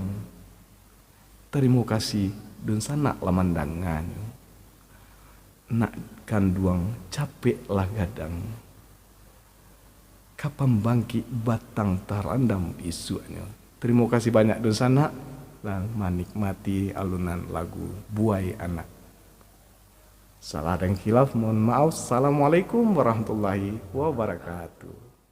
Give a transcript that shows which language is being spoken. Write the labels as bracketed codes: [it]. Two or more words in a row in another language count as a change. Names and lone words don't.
[id] Terima kasih [min] dun sanak lamandangan. Nak kanduang capek lah gadang. Kapan bangki batang tarandam isunya. [id] Terima kasih banyak [min] dun sanak [id] dan menikmati alunan lagu Buai Anak. Salah dan khilaf mohon maaf. [ar] السلام عليكم ورحمة الله وبركاته.